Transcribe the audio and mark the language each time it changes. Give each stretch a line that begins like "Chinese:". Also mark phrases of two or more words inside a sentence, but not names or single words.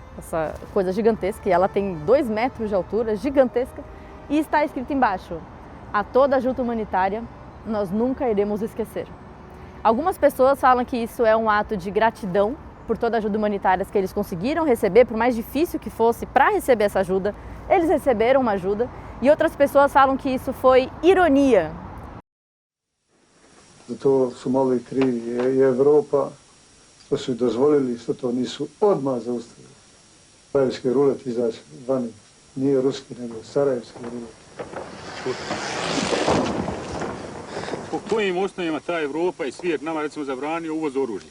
Portuguese: Essa coisa gigantesca, e ela tem 2 metros de altura, gigantesca, e está escrito embaixo, a toda ajuda humanitária nós nunca iremos esquecer. Algumas pessoas falam que isso é um ato de gratidão por toda a ajuda humanitária que eles conseguiram receber, por mais difícil que fosse para receber essa ajuda, eles receberam uma ajuda. E outras pessoas falam que isso foi ironia.
Bosnian: To su malo i krivi i Evropa, što su dozvolili, što to nisu odmah zaustavili. Sarajevski rulet izaći vani, nije ruski, nego sarajevski rulet. Po kojim osnovima ta Evropa i svijet nama recimo zabranio uvoz oružja?